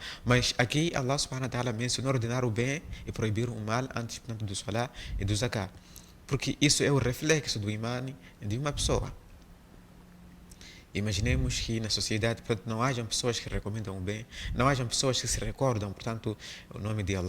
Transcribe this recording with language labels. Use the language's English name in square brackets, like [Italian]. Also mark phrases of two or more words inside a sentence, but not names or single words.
[Portuguese] Mas aqui [Arabic] الله سبحانه وتعالى [Portuguese] mencionou ordenar o bem e proibir o mal antes, portanto, do Salah e do Zakah. Porque isso é o reflexo do imã de uma pessoa. Imaginemos que na sociedade, portanto, não hajam pessoas que recomendam o bem, não hajam pessoas que se recordam, portanto, o nome de Allah.